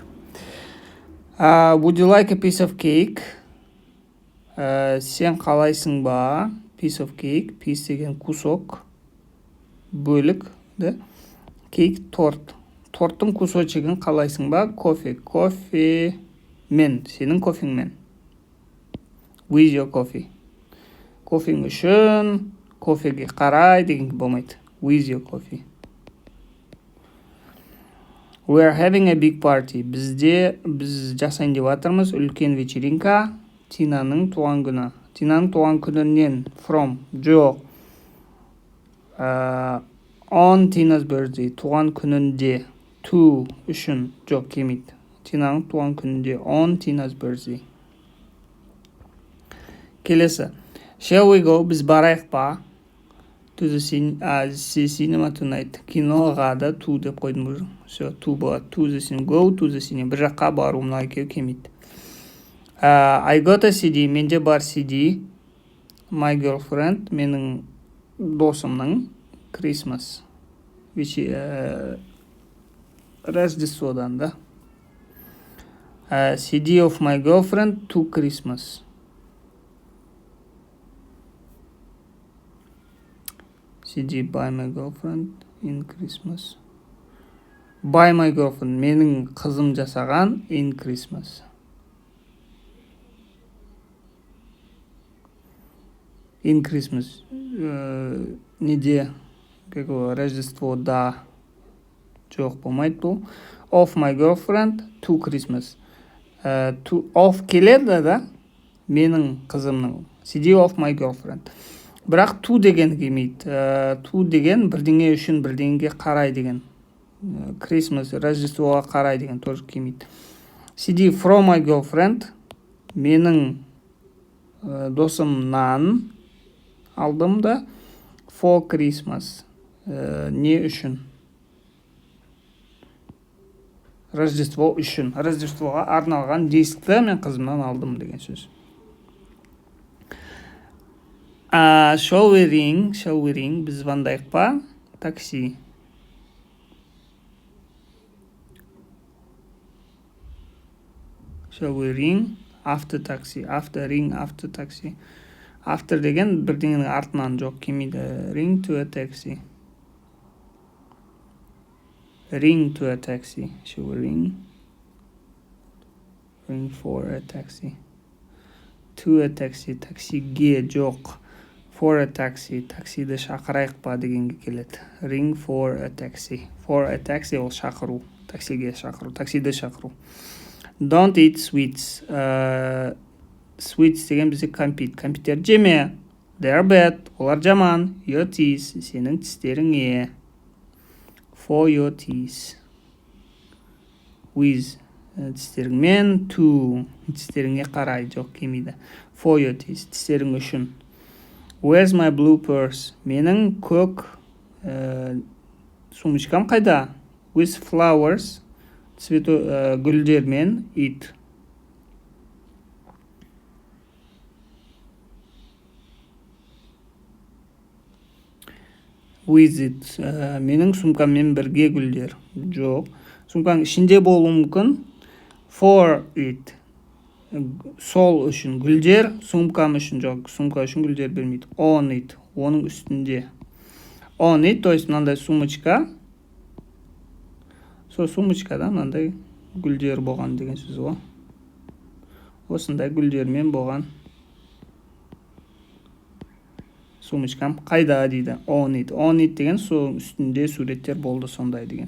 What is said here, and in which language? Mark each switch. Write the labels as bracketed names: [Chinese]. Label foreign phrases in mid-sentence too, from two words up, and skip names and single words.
[English] Would you like a piece of cake? [Kazakh] Сен қалайсың ба? [English] Piece of cake. [Kazakh] Piece деген кусок. Бөлік. Cake торт. Торттың кусочегін қалайсың ба? Кофе. Кофе мен. Сенің кофеңмен. [English] With your coffee. [Kazakh] Кофең үшін, кофеге қарай деген болмайды. [English] With your coffee. We are having a big party. [Kazakh] Біз жасайын деп жатырмыз үлкен вечеринка. Тинаның туған күні. Тинаның туған күнінен. From. Жоқ. [English] On Tina's birthday. [Kazakh] Туған күнінде. To. Үшін. Жоқ, келмейді. Тинаның туған күнінде. [English] On Tina's birthday. Келесі. Shall we go? [Kazakh] Біз барайық па? [English] To the cinema tonight. [Kazakh] Киноға да to деп қойдым. Все, [English] to болады. To the cinema. Go to the cinema. [Kazakh] Бір жаққа бару, мына екеуі келмейді. [English] I got a CD. [Kazakh] Менде бар CD. [English] My girlfriend. [Kazakh] Менің досымның. Christmas. Рождестводан да. [English] CD of my girlfriend to Christmas. CD by my girlfriend in Christmas. By my girlfriend. [Kazakh] Менің қызым жасаған in Christmas. [English] In Christmas. [Kazakh] Неде? Рождество, да. Жоқ, болмайды бұл. [English] Of my girlfriend to Christmas. [Kazakh] Of келеді, да? Менің қызымның. [English] CD of my girlfriend. [Kazakh] Бірақ to деген келмейді. To деген бірдеңе үшін бірдеңеге қарай деген. Christmas, Рождествоға қарай деген тоже келмейді. [English] CD from my girlfriend. [Kazakh] Менің досымнан алдым да. [English] For Christmas. Не үшін? [Kazakh] Рождество үшін. Рождествоға арналған дискі мен қызымнан алдым деген сөз. [English] Shall we ring? [Kazakh] Біз звондайық па? Такси. [English] Shall we ring after taxi? After ring after taxi. After [Kazakh] деген бірдеңенің артынан жоқ келмейді. [English] Ring to a taxi. Ring to a taxi. Shall we ring? Ring for a taxi. To a taxi. [Kazakh] Таксиге жоқ. [English] For a taxi. [Kazakh] Таксиді шақырайық па дегенге келеді. [English] Ring for a taxi. For a taxi [Kazakh] ол шақыру. Таксиге шақыру. Таксиді шақыру. [English] Don't eat sweets. [Kazakh] Sweets деген бізде компьютер жеме. [English] They are bad. [Kazakh] Олар жаман. [English] Your teeth. [Kazakh] Сенің тістеріңе. [English] For your teeth. With. [Kazakh] Тістеріңмен. To. Тістеріңе қарай жоқ келмейді. [English] For your teeth. [Kazakh] Тістерің үшін. [English] Where's my blue purse? [Kazakh] Менің көк сумочкам қайда? [English] With flowers. Гүлдермен. It. With it. [Kazakh] Менің сумкаммен бірге гүлдер. Жоқ. Сумканың ішінде болуы мүмкін. [English] For it. [Kazakh] Сол үшін гүлдер, сумкам үшін жоқ. Сумка үшін гүлдер бермейді. [English] On it. [Kazakh] Оның үстінде. [English] On it, [Russian] то есть [Kazakh] мынандай сумочка. Сол сумочкада мынандай гүлдер болған деген сөз ғой. Осындай гүлдермен болған сумочкам қайда дейді. [English] On it. On it [Kazakh] деген сол үстінде суреттер болды сондай деген.